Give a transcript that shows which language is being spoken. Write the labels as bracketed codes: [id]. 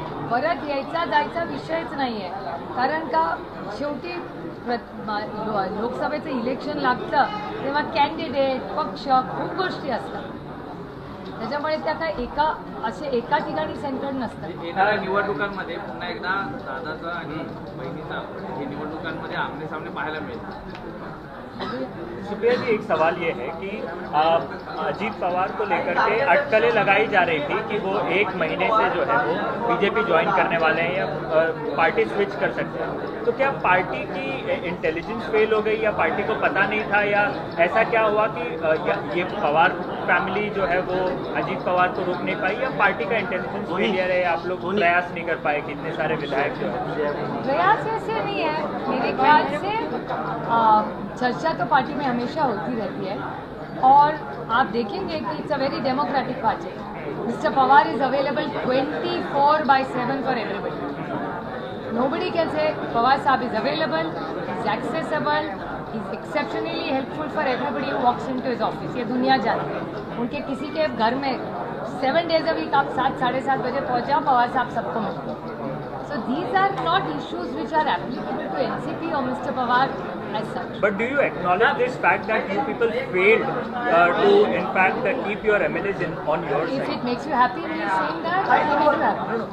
[mr] परत यायचा जायचा विषयच नाही आहे. कारण का शेवटी लोकसभेचं इलेक्शन लागतं तेव्हा कॅन्डिडेट पक्ष खूप गोष्टी असतात. त्याच्यामुळे त्या काय एका ठिकाणी सेंटर्ड नसतात. येणाऱ्या निवडणुकांमध्ये पुन्हा एकदा दादाचा आणि बहिणीचा हे निवडणुकांमध्ये आमने सामने पाहायला मिळेल. [hi] सुप्रिया जी, एक सवाल ये है कि अजीत पवार को लेकर के अटकलें लगाई जा रही थी कि वो 1 महीने से जो है वो बीजेपी ज्वाइन करने वाले हैं या पार्टी स्विच कर सकते हैं. तो क्या पार्टी की इंटेलिजेंस फेल हो गई या पार्टी को पता नहीं था या ऐसा क्या हुआ कि ये पवार फैमिली जो है वो अजीत पवार को रोक नहीं पाई या पार्टी का इंटेलिजेंस फेलियर है, आप लोग प्रयास नहीं कर पाए कि इतने सारे विधायक जो है? प्रयास ऐसे नहीं है मेरे ख्याल से. चर्चा तो पार्टी में हमेशा होती रहती है और आप देखेंगे कि [en] It's a very democratic party. Mister Pawar is available 24/7 for everybody. Nobody can say Pawar Saab is available, he's accessible, he's exceptionally helpful for everybody who walks into his office. [hi] ये दुनिया जानती है. उनके किसी के घर में [en] 7 days a week [hi] आप 7-7:30 बजे पहुँच जाओ, पवार साहब सबको मिलते हैं. [en] So these are not issues which are applicable to NCP or Mr. Pawar as such. But do you acknowledge this fact that you people failed to in fact keep your MLAs on your If side? it makes you happy when you're saying that, I think it will happen.